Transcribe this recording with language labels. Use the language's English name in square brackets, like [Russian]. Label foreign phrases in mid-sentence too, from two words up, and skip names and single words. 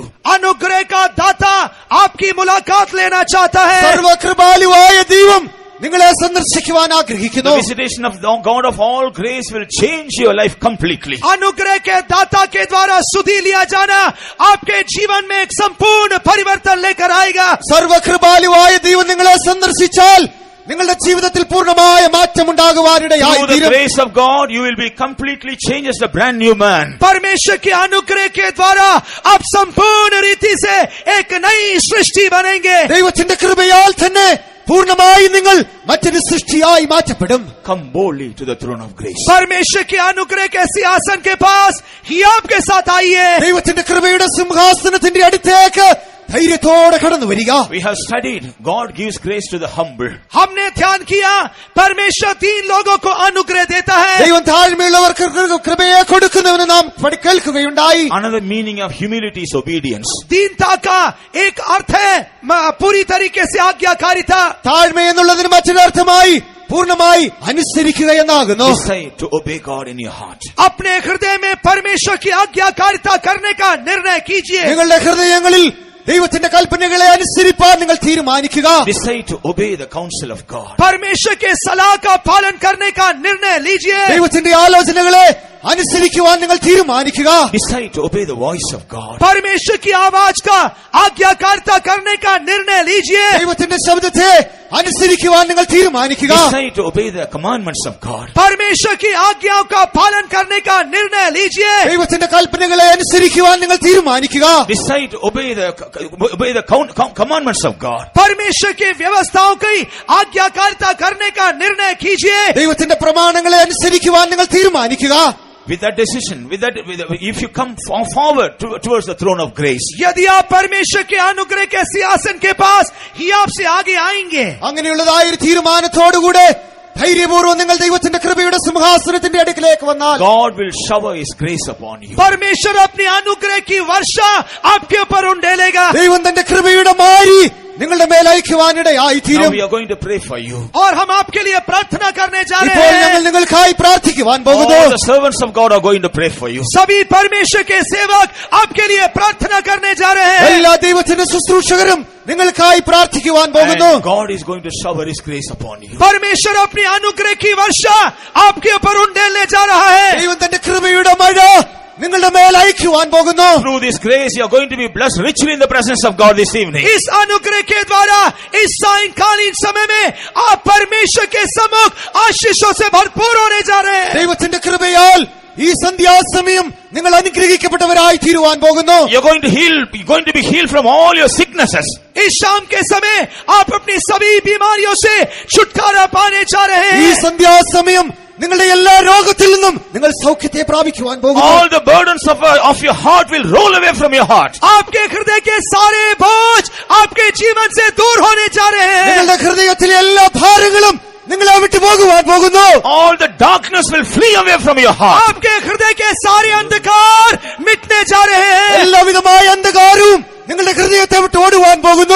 [Hindi] अनुग्रह का दाता आपकी मुलाकात लेना चाहता है. [Malayalam] സർവകൃപാലുവായ ദൈവം നിങ്ങളെ സന്ദർശിക്കുവാൻ ആഗ്രഹിക്കുന്നു. [English] The visitation of the God of all grace will change your life completely. [Hindi] अनुग्रह के दाता के द्वारा सुधि लिया जाना आपके जीवन में एक संपूर्ण परिवर्तन लेकर आएगा. [Malayalam] സർവകൃപാലുവായ ദൈവം നിങ്ങളെ സന്ദർശിച്ചാൽ നിങ്ങളുടെ ജീവിതത്തിൽ പൂർണ്ണമായ മാറ്റമുണ്ടാകുവാനിടയായി [English] Through the [Malayalam] തീരും. [English] grace of God, you will be completely changed as a brand new man. [Hindi] परमेश्वर के अनुग्रह के द्वारा आप संपूर्ण रीति से एक नई सृष्टि बनेंगे. [Malayalam] ദൈവത്തിന്റെ കൃപയാൽ തന്നെ പൂർണ്ണമായി നിങ്ങൾ മറ്റൊരു സൃഷ്ടിയായി മാറ്റപ്പെടും. [English] Come boldly to the throne of grace. [Hindi] परमेश्वर के अनुग्रह के सिंहासन के पास ही आपके साथ आइए. [Malayalam] ദൈവത്തിന്റെ കൃപയുടെ സിംഹാസനത്തിന്റെ അടുത്തേക്ക് ധൈര്യത്തോടെ കടന്നു വരിക. [English] We have studied, God gives grace to the humble. [Hindi] हमने ध्यान किया परमेश्वर 3 लोगों को अनुग्रह देता है. [Malayalam] ദൈവം താഴ്മയുള്ളവർക്ക് കൃപയെ കൊടുക്കുന്നുവെന്ന് നാം കേൾക്കുകയുണ്ടായി. [English] Another meaning of humility is obedience. [Hindi] दीनता का एक अर्थ है पूरी तरीके से आज्ञाकारिता. [Malayalam] താഴ്മ എന്നുള്ളതിന് മറ്റൊരർത്ഥമായി പൂർണ്ണമായി അനുസരിക്കുക എന്നാകുന്നു. [English] Decide to obey God in your heart. [Hindi] अपने हृदय में परमेश्वर की आज्ञाकारिता करने का निर्णय कीजिए. [Malayalam] നിങ്ങളുടെ ഹൃദയങ്ങളിൽ ദൈവത്തിന്റെ കൽപ്പനകളെ അനുസരിപ്പാൻ നിങ്ങൾ തീരുമാനിക്കുക. [English] Decide to obey the counsel of God. [Hindi] परमेश्वर के सलाह का पालन करने का निर्णय लीजिए. [Malayalam] ദൈവത്തിന്റെ ആലോചനകളെ അനുസരിക്കുവാൻ നിങ്ങൾ തീരുമാനിക്കുക. [English] Decide to obey the voice of God. [Hindi] परमेश्वर की आवाज का आज्ञाकारिता करने का निर्णय लीजिए. [Malayalam] ദൈവത്തിന്റെ ശബ്ദത്തെ അനുസരിക്കുവാൻ നിങ്ങൾ തീരുമാനിക്കുക. [English] Decide to obey the commandments of God. [Hindi] परमेश्वर की आज्ञाओं का पालन करने का निर्णय लीजिए. [Malayalam] ദൈവത്തിന്റെ കൽപ്പനകളെ അനുസരിക്കുവാൻ നിങ്ങൾ തീരുമാനിക്കുക. [English] Decide to obey the commandments of God. [Hindi] परमेश्वर की व्यवस्थाओं की आज्ञाकारिता करने का निर्णय कीजिए. [Malayalam] ദൈവത്തിന്റെ പ്രമാണങ്ങളെ അനുസരിക്കുവാൻ നിങ്ങൾ തീരുമാനിക്കുക. [English] With that decision, if you come forward towards the throne of grace, [Hindi] यदि आप परमेश्वर के अनुग्रह के सिंहासन के पास ही आपसे आगे आएंगे, [Malayalam] അങ്ങനെയുള്ളതായ ഒരു തീരുമാനത്തോടുകൂടെ ധൈര്യപൂർവ്വം നിങ്ങൾ ദൈവത്തിന്റെ കൃപയുടെ സിംഹാസനത്തിന്റെ അടുക്കിലേക്ക് വന്നാൽ [English] God will shower His grace upon you. [Hindi] परमेश्वर अपने अनुग्रह की वर्षा आपके ऊपर उंडेलेगा. [Malayalam] ദൈവം തന്റെ കൃപയുടെ മാരി നിങ്ങളുടെ മേലയക്കുവാനിടയായി [English] Now [Malayalam] തീരും. [English] we are going to pray for you. [Hindi] और हम आपके लिए प्रार्थना करने जा [Malayalam] ഇപ്പോൾ [Hindi] रहे [Malayalam] ഞങ്ങൾ [Hindi] हैं. [Malayalam] നിങ്ങൾക്കായി പ്രാർത്ഥിക്കുവാൻ പോകുന്നു. [English] All the servants of God are going to pray for you. [Hindi] सभी परमेश्वर के सेवक आपके लिए प्रार्थना करने जा रहे हैं. [Malayalam] എല്ലാ ദൈവത്തിന്റെ ശുശ്രൂഷകരും നിങ്ങൾക്കായി പ്രാർത്ഥിക്കുവാൻ പോകുന്നു. [English] And God is going to shower His grace upon you. [Hindi] परमेश्वर अपनी अनुग्रह की वर्षा आपके ऊपर उंडेलने जा रहा है. [Malayalam] ദൈവം തന്റെ കൃപയുടെ മഴ നിങ്ങളുടെ മേൽ അയക്കുവാൻ പോകുന്നു. [English] Through this grace, you are going to be blessed richly in the presence of God this evening. [Hindi] इस अनुग्रह के द्वारा इस सायंकालीन समय में आप परमेश्वर के सम्मुख आशीषों से भरपूर होने जा रहे हैं. [Malayalam] ദൈവത്തിന്റെ കൃപയാൽ ഈ സന്ധ്യാസമയം നിങ്ങൾ അനുഗ്രഹിക്കപ്പെട്ടവരായി തീരുവാൻ പോകുന്നു. [English] You're going to be healed from all your sicknesses. [Hindi] इस शाम के समय आप अपनी सभी बीमारियों से छुटकारा पाने जा रहे [Malayalam] ഈ [Hindi] हैं. [Malayalam] സന്ധ്യാസമയം നിങ്ങളുടെ എല്ലാ രോഗത്തിൽ നിന്നും നിങ്ങൾ സൗഖ്യത്തെ പ്രാപിക്കുവാൻ പോകുന്നു. [English] All the burdens of your heart will roll away from your heart. [Hindi] आपके हृदय के सारे बोझ आपके जीवन से दूर होने जा रहे हैं. [Malayalam] നിങ്ങളുടെ ഹൃദയത്തിലെ എല്ലാ ഭാരങ്ങളും നിങ്ങളെ വിട്ടു പോകുവാൻ പോകുന്നു. [English] All the darkness will flee away from your heart. [Hindi] आपके हृदय के सारे अंधकार मिटने जा रहे हैं. [Malayalam] എല്ലാവിധമായ അന്ധകാരവും നിങ്ങളുടെ ഹൃദയത്തെ വിട്ട് ഓടുവാൻ പോകുന്നു.